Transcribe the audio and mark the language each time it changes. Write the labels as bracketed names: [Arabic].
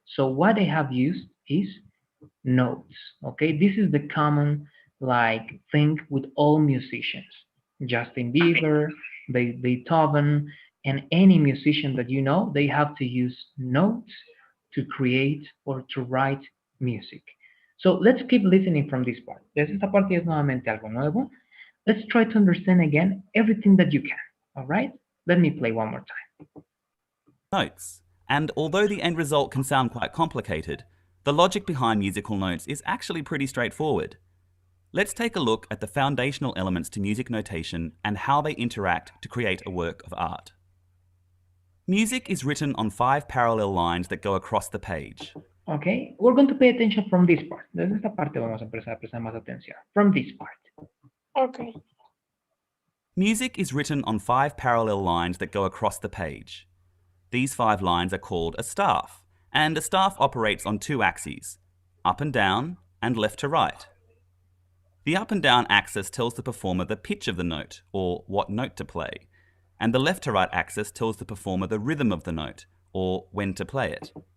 [English] So what they have used is notes. Okay, this is the common like thing with all musicians. Justin Bieber, Beethoven, and any musician that you know, they have to use notes to create or to write music. So let's keep listening from this part. [Spanish] Desde esta parte es nuevamente algo nuevo. [English] Let's try to understand again everything that you can. All right? Let me play one more time. notes. And although the end result can sound quite complicated, the logic behind musical notes is actually pretty straightforward. Let's take a look at the foundational elements to music notation and how they interact to create a work of art. Music is written on 5 parallel lines that go across the page. Okay, we're going to pay attention from this part. [Spanish] Desde esta parte vamos a empezar a prestar más atención. [English] From this part. Okay. Music is written on 5 parallel lines that go across the page. These 5 lines are called a staff, and a staff operates on 2 axes, up and down and left to right. The up and down axis tells the performer the pitch of the note, or what note to play, and the left to right axis tells the performer the rhythm of the note, or when to play it.